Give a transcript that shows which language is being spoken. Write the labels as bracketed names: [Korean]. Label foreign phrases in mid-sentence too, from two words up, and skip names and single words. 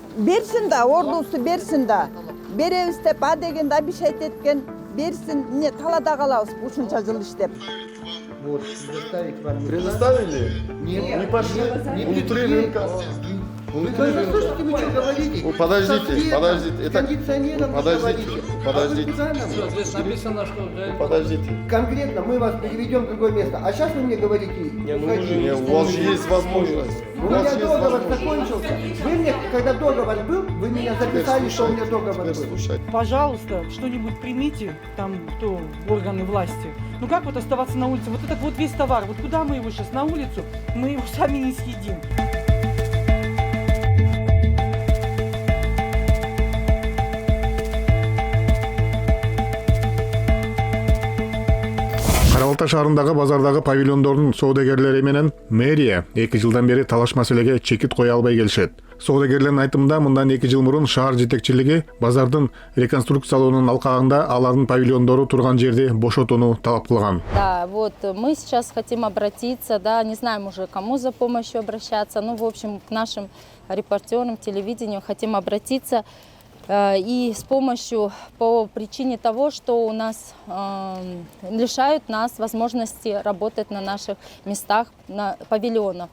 [Kyrgyz] Берсин да, ордусу берсин да. Беребиз деп а деген да обещать эткен. Берсин, эмне талада калабыз ушунча жыл иштеп. [Russian] Вот, предоставить вам. Предоставили? Нет, Не пошли. не Внутри рынка. Вы послушайте, вы что говорите? Подождите. Это... Кондиционером Подождите. А вы куда нам? Здесь написано, что уже... Подождите. Конкретно мы вас переведем в другое место. А сейчас вы мне говорите, уходите. У вас же есть возможность. У меня договор закончился. Вы мне, когда договор был, вы меня записали, что у меня договор был. Слушайте. Пожалуйста, что-нибудь примите, там, кто, органы власти. Ну как вот оставаться на улице? Вот этот вот весь товар, вот куда мы его сейчас, на улицу? Мы его сами не съедим. [Kyrgyz] Кара Балта шаарындагы базардагы павильондордун соодагерлери менен мэрия 2 жылдан бери талаш маселеге чекит кое албай келишет. Соодагерлердин айтымында мындан 2 жыл мурун шаар жетекчилиги базардын реконструкциялоонун алкагында алардын павильондору турган жерди бошотууну талап кылган. [Russian] Да, вот мы сейчас хотим обратиться, да, не знаем уже, кому за помощью обращаться, ну, в общем, к нашим репортерам, телевидению хотим обратиться. И с помощью, по причине того, что у нас лишают нас возможности работать на наших местах, на павильонах.